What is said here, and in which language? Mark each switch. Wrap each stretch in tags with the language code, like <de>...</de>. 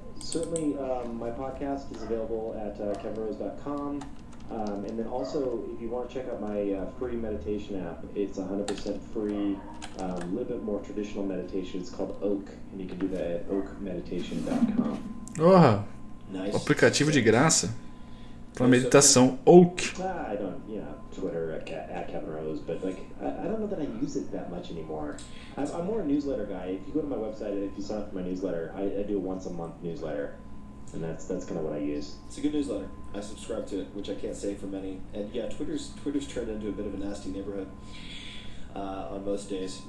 <en>Certainly, my podcast is available at kevinrose.com. And then also, if you want to check out my free meditation app, it's 100% free, a little bit more traditional meditation. It's called Oak, and you can do that at oakmeditation.com. Oh, nice.</en> <pt>Aplicativo de graça para meditação, Oak.</pt> <en>I don't, Twitter at Kevin Rose, but I don't know that I use it that much anymore. I'm more a newsletter guy. If you go to my website, if you sign up for my newsletter, I do a once-a-month newsletter. And that's kind of what I use. It's a good newsletter. I subscribe to it, which I can't say for many. And yeah, Twitter's turned into a bit of a nasty neighborhood on most days.</en>